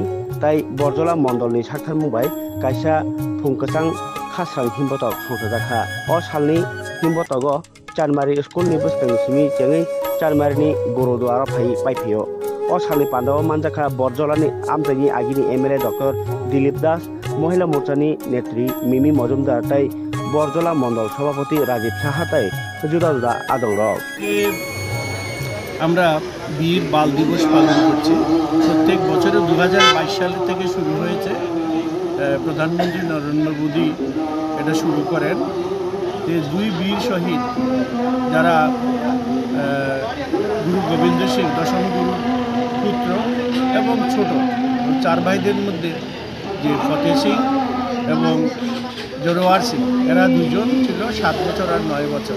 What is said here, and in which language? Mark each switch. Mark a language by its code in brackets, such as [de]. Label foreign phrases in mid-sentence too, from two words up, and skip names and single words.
[trp] ताई बरजला मंडलनि साथारमुंबाय कायसा फुंकसां खास्रां हिमबतक संथाजाखा ओ सालनि हिमबतक चानमारी स्कुलनि बोसोरनि सिमी जेङै चानमारीनि गुरुद्वारा फाइ पाइफियो ओ सालनि पान्डाव मानजाखा बरजलानि आमजाइनि आगिनि एमएलए डॉक्टर दिलीप दास महिला मोर्चानि नेत्री मिमी मजुमदार ताई बरजला मंडल सभापति राजीव साहा ताई जुदा जुदा आदं रक [bn] আমরা বীর বাল দিবস পালন করছি। প্রত্যেক বছরে 2022 সাল থেকে শুরু হয়েছে। প্রধানমন্ত্রী নরেন্দ্র মোদী এটা শুরু করেন যে দুই বীর শহীদ যারা গুরু গোবিন্দ সিং দশম গুরু পুত্র এবং ছোট চার ভাইদের মধ্যে যে ফতেহ সিং এবং জোরওয়ার সিং এরা দুজন ছিল 7 বছর আর 9 বছর।